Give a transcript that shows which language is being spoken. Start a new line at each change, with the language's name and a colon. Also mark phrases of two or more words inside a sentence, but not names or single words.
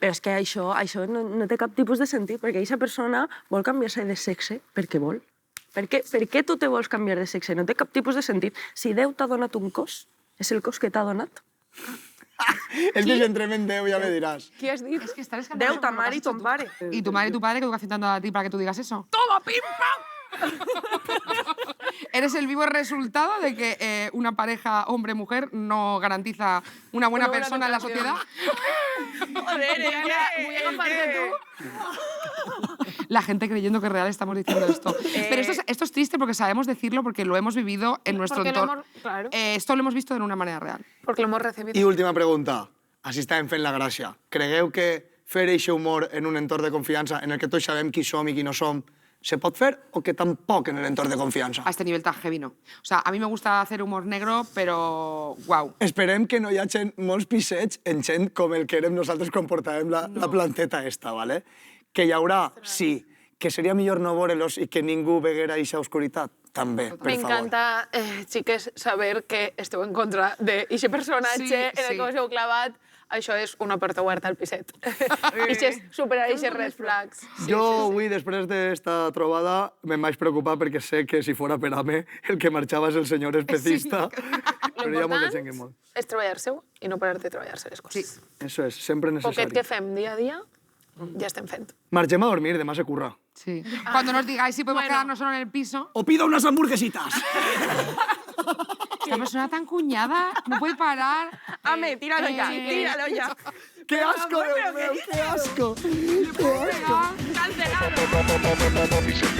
Catalan: Però és que això no té cap tipus de sentit, perquè aquesta persona vol canviar-se de sexe perquè vol. Per què tu te vols canviar de sexe? No té cap tipus de sentit. Si Déu t'ha donat un cos, és el cos que t'ha donat. És que si entrem en Déu ja me diràs. Qui has dit?
Spanish: Es que estar escandaloso
Catalan: Déu,
Spanish: con
Catalan: ta
Spanish: lo que
Catalan: mare
Spanish: has
Catalan: i
Spanish: hecho
Catalan: ton
Spanish: tú.
Catalan: pare.
Spanish: Y tu madre y tu padre que educación te han dado a ti para que tú digas eso. Toma, pim, pam! Eres el vivo resultado de que una pareja hombre-mujer no garantiza una buena Una buena persona en la educación. sociedad. Joder, Voy a agafarte tú. La gente creyendo que es real estamos diciendo esto. Pero esto es triste porque sabemos decirlo porque lo hemos vivido en nuestro Porque lo entorno. hemos- claro. Esto lo hemos visto de una manera real. Porque lo hemos recibido.
Catalan: I última pregunta. Així estàvem fent la gràcia. Cregueu que fer eixe humor en un entorn de confiança en el que tots sabem qui som i qui no som se pot fer o que tampoc en l'entorn de confiança?
Spanish: A este nivel tan heavy no. O sea, a mí me gusta hacer humor negro, pero wow.
Catalan: Esperem que no hi hagi molts pissets en gent com el que érem nosaltres quan portàvem la planteta esta, ¿vale? Que hi haurà, sí. Que seria millor no veure-los i que ningú veguera eixa oscuritat? També, per favor. M'encanta, xiques, saber que esteu en contra d'aquest personatge Sí, en el sí. que us heu clavat. Això és una porta oberta al piset. Superar aquests
English: red flags.
Catalan: Jo avui, després d'esta trobada, me'n vaig preocupar perquè sé que si fora per a mi, el que marxava és el senyor especista. Però hi ha molta gent que molt. És treballar-se-ho i no parar de treballar-se les coses. Eso és, sempre Poquet necessari. que fem dia a dia, ja estem fent. Marxem a dormir, demà se curra. Sí.
Spanish: Cuando nos digáis si podemos Bueno. quedarnos solo en el piso. O pido unas hamburguesitas. Esta persona tan cuñada no puede parar. Ame, tíralo ya, tíralo ya. ¡Qué asco, Dios mío! ¡Qué asco! ¡Qué asco! Venga.